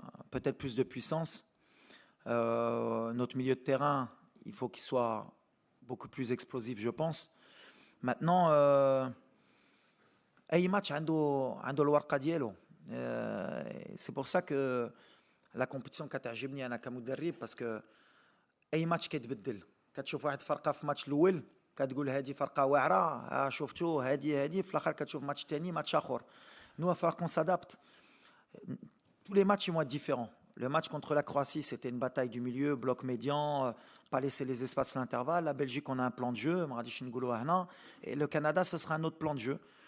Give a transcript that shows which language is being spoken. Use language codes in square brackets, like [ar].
[fr] Peut-être plus de puissance. Notre milieu de terrain, il faut qu'il soit beaucoup plus explosif, je pense. [ar] Maintenant, أي match عنده الورقة ديالو. [fr] C'est pour ça que la compétition [ar] كتعجبني أنا كمدرب [fr] parce que [ar] أي match كيتبدل. كتشوف واحد فرقة في ماتش الأول كتقول هذه فرقة واعرة شفتوا هذه في الآخر كتشوف ماتش ثاني ماتش آخر. [fr] Nous, il va falloir qu'on s'adapte. Tous les matchs ils vont être différents. Le match contre la Croatie, c'était une bataille du milieu, bloc médian, pas laisser les espaces à l'intervalle. La Belgique, on a un plan de jeu, et le Canada, ce sera un autre plan de jeu.